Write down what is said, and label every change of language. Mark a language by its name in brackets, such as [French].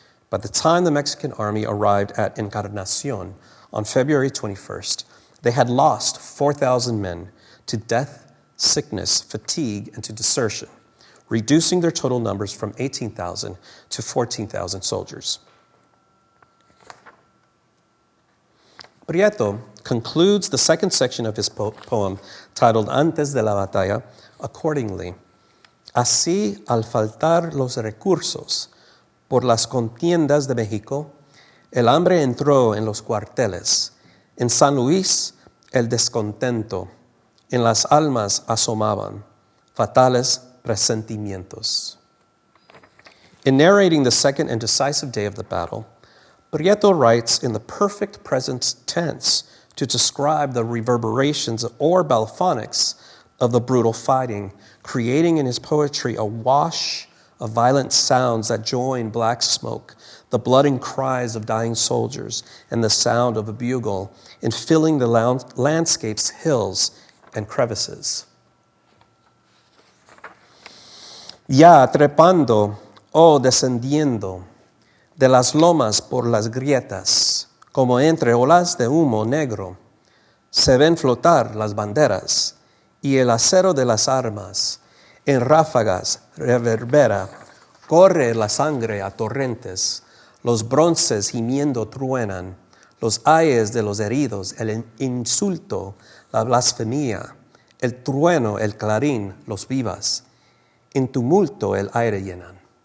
[English] By the time the Mexican army arrived at Encarnacion on February 21st, they had lost 4,000 men to death, sickness, fatigue, and to desertion, reducing their total numbers from 18,000 to 14,000 soldiers. Prieto concludes the second section of his poem, titled Antes de la Batalla, accordingly. [Spanish] Así, al faltar los recursos por las contiendas de México, el hambre entró en los cuarteles. En San Luis, el descontento. En las almas asomaban fatales presentimientos. [English] In narrating the second and decisive day of the battle, Prieto writes in the perfect present tense to describe the reverberations or balphonics of the brutal fighting, creating in his poetry a wash of violent sounds that join black smoke, the blood cries of dying soldiers, and the sound of a bugle in filling the landscape's hills and crevices. [Spanish] Ya trepando o descendiendo de las lomas por las grietas, como entre olas de humo negro, se ven flotar las banderas y el acero de las armas en ráfagas reverbera, corre la sangre a torrentes, los bronces gimiendo truenan, los ayes de los heridos, el insulto, la blasfemia, el trueno, el clarín, los vivas, en tumulto el aire llenan.